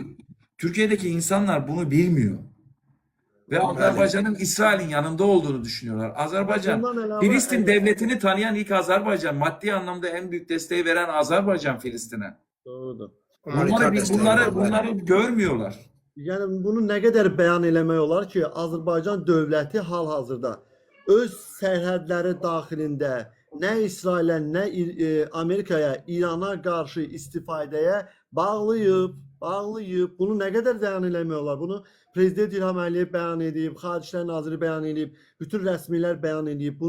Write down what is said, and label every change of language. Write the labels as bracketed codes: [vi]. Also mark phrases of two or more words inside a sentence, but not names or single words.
[tr] Türkiye'deki insanlar bunu bilmiyor. Ve Azerbaycan'ın İsrail'in yanında olduğunu düşünüyorlar. Azerbaycan, [az] Bundan əlavə [tr] Filistin devletini tanıyan ilk Azerbaycan, maddi anlamda en büyük desteği veren Azerbaycan Filistin'e. [az] doğrudur. [tr] humanitar desteği var. Bunları görmüyorlar. [az] Yəni bunu nə qədər bəyan eləmək olar ki, Azərbaycan dövləti hal-hazırda öz sərhədləri daxilində nə İsrailə, nə Amerikaya, İrana qarşı istifadəyə bağlayıb. Bunu nə qədər bəyan eləmək olar? Bunu Prezident İlham Əliyev bəyan edib, Xarici İşlər Naziri bəyan edib, bütün rəsmilər bəyan edib.